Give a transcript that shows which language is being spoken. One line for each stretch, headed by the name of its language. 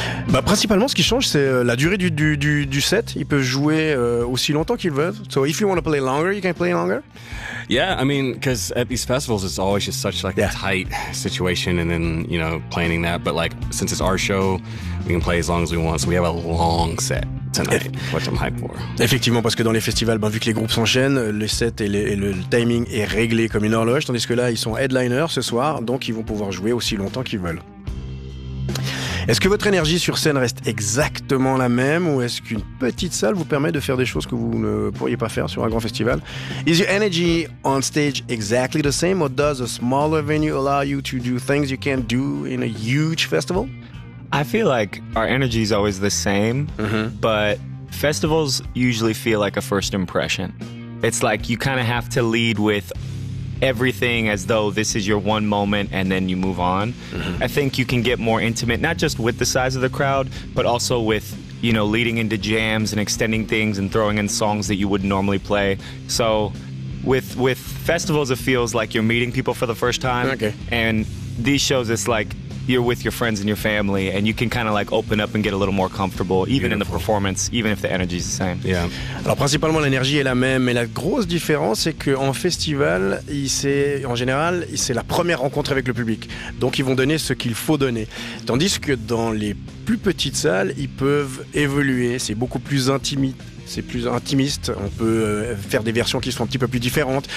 French: Bah, principalement, ce qui change, c'est la durée du set. Ils peuvent jouer aussi longtemps qu'ils veulent.
English: So, if you want to play longer, you can play longer. Yeah, I mean, because at these festivals, it's always just such like a tight situation, and then you know, planning that. But like, since it's our show, we can play as long as we want. So we have a long set. Tonight, what I'm hyped for.
French: Effectivement, parce que dans les festivals, ben, vu que les groupes s'enchaînent, le set et le timing est réglé comme une horloge, tandis que là, ils sont headliners ce soir, donc ils vont pouvoir jouer aussi longtemps qu'ils veulent. Est-ce que votre énergie sur scène reste exactement la même, ou est-ce qu'une petite salle vous permet de faire des choses que vous ne pourriez pas faire sur un grand festival?
English: Is your energy on stage exactly the same, or does a smaller venue allow you to do things you can't do in a huge festival? I feel like our energy is always the same, but festivals usually feel like a first impression. It's like you kind of have to lead with everything as though this is your one moment and then you move on. Mm-hmm. I think you can get more intimate, not just with the size of the crowd, but also with, you know, leading into jams and extending things and throwing in songs that you wouldn't normally play. So with festivals, it feels like you're meeting people for the first time. Okay. And these shows, it's like, you're with your friends and your family and you can kind of like open up and get a little more comfortable even in the performance, even if the energy is the same. Yeah.
French: Alors principalement l'énergie est la même, mais la grosse différence c'est qu'en festival, c'est la première rencontre avec le public. Donc ils vont donner ce qu'il faut donner. Tandis que dans les plus petites salles, ils peuvent évoluer, c'est beaucoup plus intimiste. C'est plus intimiste, on peut faire des versions qui sont un petit peu plus différentes.